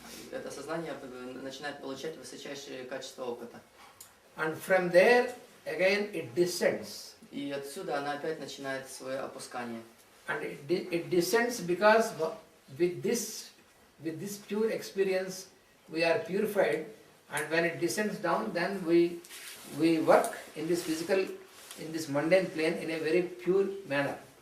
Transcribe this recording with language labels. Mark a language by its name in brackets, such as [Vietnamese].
[Russian] Это сознание начинает получать высочайшие качества опыта. [English] And from there, again it descends. [Russian] И отсюда она опять начинает свое опускание. [English] And it descends because with this pure experience we are purified, and when it descends down, then we work in this mundane plane in a very pure manner.